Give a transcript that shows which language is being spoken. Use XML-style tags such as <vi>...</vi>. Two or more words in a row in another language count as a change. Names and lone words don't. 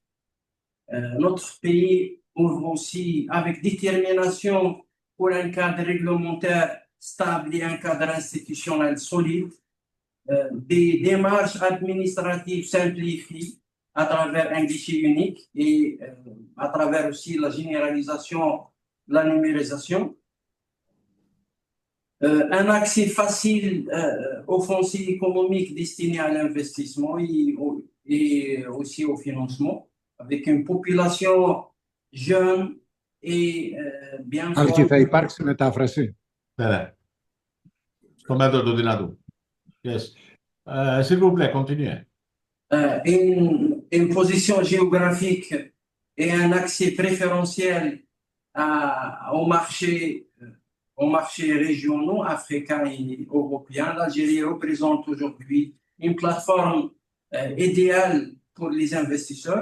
<fr>Notre pays ouvre aussi avec détermination pour un cadre réglementaire stable et un cadre institutionnel solide, des démarches administratives simplifiées à travers un guichet unique et à travers aussi la généralisation de la numérisation. Un accès facile aux fonds économiques destinés à l'investissement et aussi au financement, avec une population jeune et bien formée.</fr> <el>Άλκη, θα υπάρξει μετάφραση. Ναι. Στο μέτρο του δυνατού.</el> <en>Yes.</en> <fr>S'il vous plaît, continuez. Une position géographique et un accès préférentiel aux marchés régionaux, africains et européens. L'Algérie représente aujourd'hui une plateforme idéale pour les investisseurs.</fr>